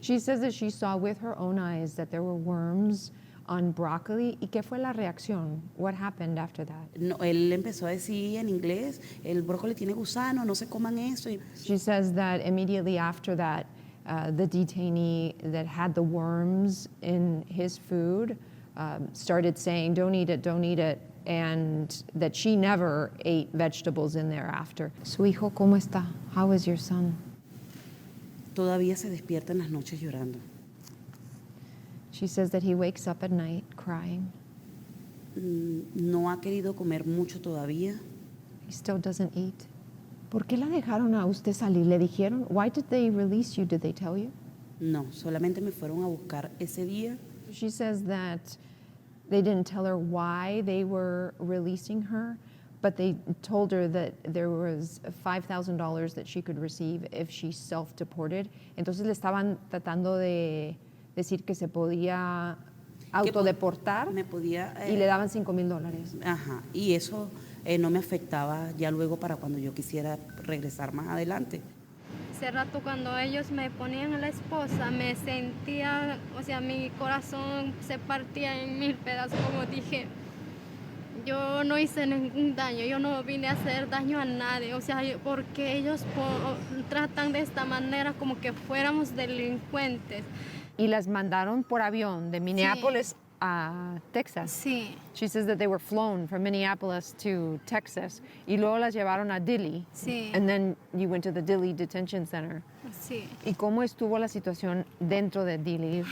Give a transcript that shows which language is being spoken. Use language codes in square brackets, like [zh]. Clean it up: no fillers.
[en] She says that she saw with her own eyes that there were worms on broccoli. [es] ¿Y qué fue la reacción? [en] What happened after that? [es] No, él empezó a decir en inglés, el brócoli tiene gusano, no se coman eso. [en] She says that immediately after that, the detainee that had the worms in his food started saying, don't eat it, and that she never ate vegetables in there after. [es] Su hijo, ¿cómo está? [en] How is your son? [es] Todavía se despierta en las noches llorando. [en] She says that he wakes up at night crying. [es] No ha querido comer mucho todavía. [en] He still doesn't eat. [es] ¿Por qué la dejaron a usted salir? ¿Le dijeron? [en] Why did they release you? Did they tell you? [es] No, solamente me fueron a buscar ese día. [en] She says that they didn't tell her why they were releasing her, but they told her that there was $5,000 that she could receive if she self-deported. [es] Entonces le estaban tratando de decir que se podía autodeportar me podía, y le daban $5,000. Ajá, y eso no me afectaba ya luego para cuando yo quisiera regresar más adelante. Hace rato cuando ellos me ponían a la esposa, me sentía, o sea, mi corazón se partía en 1000 pedazos, como dije. Yo no hice ningún daño, yo no vine a hacer daño a nadie, o sea, porque ellos tratan de esta manera como que fuéramos delincuentes. Y las mandaron por avión de Minneapolis a Texas. Sí. [en] She says that they were flown from Minneapolis to Texas. [es] Y luego las llevaron a Dilley. Sí. [en] And then you went to the Dilley Detention Center. [es] Sí. ¿Y cómo estuvo la situación dentro de Dilley?